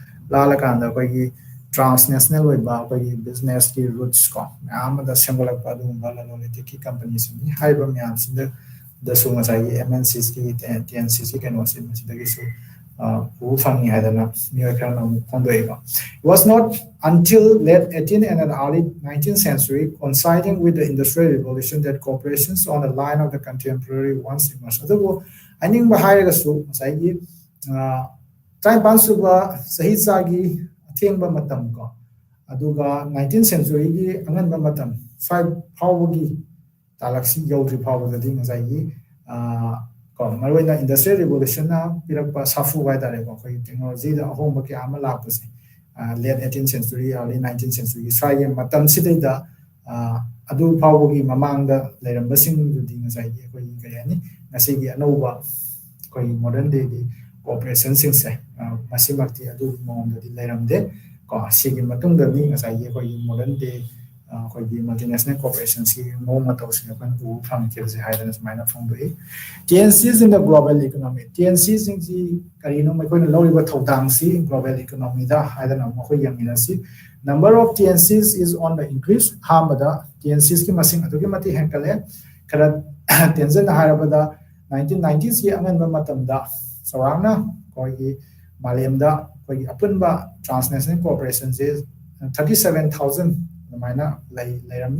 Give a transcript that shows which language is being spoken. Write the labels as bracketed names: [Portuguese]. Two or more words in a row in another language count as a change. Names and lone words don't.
[Manipuri] ꯂꯥꯜꯂꯀꯥꯟꯗ ꯑꯩꯈꯣꯏꯒꯤ ꯇ꯭ꯔꯥꯟꯁꯅꯦꯁꯅꯦꯜ ꯑꯣꯏꯕ ꯑꯩꯈꯣꯏꯒꯤ ꯕꯤꯖꯤꯅꯦꯁꯀꯤ ꯔꯨꯠꯁ ꯀꯣ ꯃꯌꯥꯝ ꯑꯃꯗ ꯁꯦꯝꯒꯠꯂꯛꯄ ꯑꯗꯨꯒꯨꯝꯕ ꯂꯂꯣꯟ-ꯏꯇꯤꯛꯀꯤ ꯀꯝꯄꯅꯤꯁꯤꯡꯅꯤ ꯍꯥꯏꯔꯤꯕ ꯃꯌꯥꯝꯁꯤꯗꯁꯨ ꯉꯁꯥꯏꯒꯤ MNCꯁꯀꯤ TNCꯁꯀꯤ ꯀꯩꯅꯣꯁꯤ ꯃꯁꯤꯗꯒꯤꯁꯨ ꯎꯕ ꯐꯪꯉꯤ ꯍꯥꯏꯗꯅ ꯃꯤꯑꯣꯏ ꯈꯔꯅ ꯑꯃꯨꯛ ꯐꯣꯡꯗꯣꯛꯏꯀꯣ. [English] It was not until late 18th and early 19th century, coinciding with the Industrial Revolution, that corporations on the line of the contemporary ones emerged. [Manipuri] ꯑꯗꯨꯕꯨ ꯍꯥꯏꯅꯤꯡꯕ ꯍꯥꯏꯔꯒꯁꯨ ꯉꯁꯥꯏꯒꯤ ꯇꯔꯥꯅꯤꯄꯥꯟ ꯁꯨꯕ ꯆꯍꯤ ꯆꯥꯒꯤ ꯑꯊꯦꯡꯕ ꯃꯇꯝ ꯀꯣ ꯑꯗꯨꯒ 19th centuryꯒꯤ ꯑꯉꯟꯕ ꯃꯇꯝ ꯁ꯭ꯋꯥꯏ ꯐꯥꯎꯕꯒꯤ ꯇꯥꯂꯛꯁꯤ ꯌꯧꯗ꯭ꯔꯤ ꯐꯥꯎꯕꯗꯗꯤ ꯉꯁꯥꯏꯒꯤ ꯀꯣ ꯃꯔꯨꯑꯣꯏꯅ ꯏꯟꯗꯁꯇ꯭ꯔꯤꯌꯦꯜ ꯔꯤꯚꯣꯂꯨꯁꯟꯅ ꯄꯤꯔꯛꯄ ꯁꯥꯐꯨ ꯍꯥꯏꯇꯥꯔꯦꯀꯣ ꯑꯩꯈꯣꯏꯒꯤ ꯇꯦꯛꯅꯣꯂꯣꯖꯤꯗ ꯑꯍꯣꯡꯕ ꯀꯌꯥ ꯑꯃ ꯂꯥꯛꯄꯁꯦ ꯂꯦꯠ [English] 18th century early 19th century [Manipuri] ꯁ꯭ꯋꯥꯏꯒꯤ ꯃꯇꯝꯁꯤꯗꯩꯗ ꯑꯗꯨ ꯐꯥꯎꯕꯒꯤ ꯃꯃꯥꯡꯗ ꯂꯩꯔꯝꯕꯁꯤꯡꯗꯨꯗꯤ ꯉꯁꯥꯏꯒꯤ ꯑꯩꯈꯣꯏꯒꯤ ꯀꯔꯤ ꯍꯥꯏꯅꯤ ꯉꯁꯤꯒꯤ ꯑꯅꯧꯕ ꯑꯩꯈꯣꯏꯒꯤ [English] modern day corporations [Manipuri] ꯃꯁꯤꯃꯛꯇꯤ ꯑꯗꯨꯒꯤ ꯃꯑꯣꯡꯗꯗꯤ ꯂꯩꯔꯝꯗꯦ ꯀꯣ ꯁꯤꯒꯤ ꯃꯇꯨꯡꯗꯗꯤ ꯉꯁꯥꯏꯒꯤ ꯑꯩꯈꯣꯏꯒꯤ [English] modern day [Manipuri] ꯑꯩꯈꯣꯏꯒꯤ [English] multinational corporations [Manipuri] ꯃꯑꯣꯡ ꯃꯇꯧꯁꯤ ꯑꯩꯈꯣꯏꯅ ꯎꯕ ꯐꯪꯈꯤꯕꯁꯦ ꯍꯥꯏꯗꯅ ꯁꯨꯃꯥꯏꯅ ꯐꯣꯡꯗꯣꯛꯏ. [English] TNCs in the global economy. [Manipuri] TNCꯁꯤꯡꯁꯤ ꯀꯔꯤꯅꯣ ꯃꯈꯣꯏꯅ ꯂꯧꯔꯤꯕ ꯊꯧꯗꯥꯡꯁꯤ [English] global economy [Manipuri] ꯍꯥꯏꯗꯅ ꯃꯈꯣꯏ ꯌꯦꯡꯃꯤꯟꯅꯁꯤ. [English] Number of TNCs is on the increase. [Manipuri] ꯑꯍꯥꯟꯕꯗ TNCsꯀꯤ ꯃꯁꯤꯡ ꯑꯗꯨꯛꯀꯤ ꯃꯇꯤꯛ ꯍꯦꯟꯒꯠꯂꯦ. ꯈꯔ ꯇꯦꯟꯖꯟꯅ ꯍꯥꯏꯔꯕꯗ 1990sꯀꯤ ꯑꯉꯟꯕ ꯃꯇꯝꯗ ꯆꯥꯎꯔꯥꯛꯅ ꯑꯩꯈꯣꯏꯒꯤ ꯃꯥꯂꯦꯝꯗ ꯑꯩꯈꯣꯏꯒꯤ ꯑꯄꯨꯟꯕ [English] transnational corporations [Manipuri] 37,000 ꯑꯗꯨꯃꯥꯏꯅ ꯂꯩꯔꯝꯃꯤ.